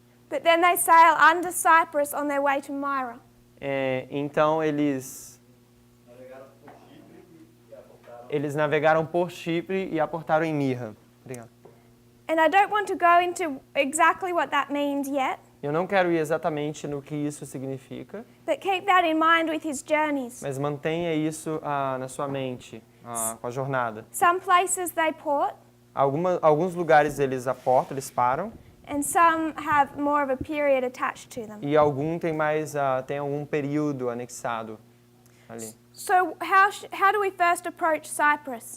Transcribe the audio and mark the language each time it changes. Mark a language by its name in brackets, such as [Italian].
[English] But then they sail under Cyprus on their way to Myra. [Portuguese] Então eles navegaram por Chipre e aportaram em Mirra. Obrigado. [English] And I don't want to go into exactly what that means yet, [Portuguese] Eu não quero ir exatamente no que isso significa, [English] but keep that in mind with his journeys. [Portuguese] mas mantenha isso na sua mente, com a jornada. [English] Some places they port, [Portuguese] Alguns lugares eles aportam, eles param, [English] and some have more of a period attached to them. [Portuguese] e algum tem algum período anexado ali. [English] So how do we first approach Cyprus?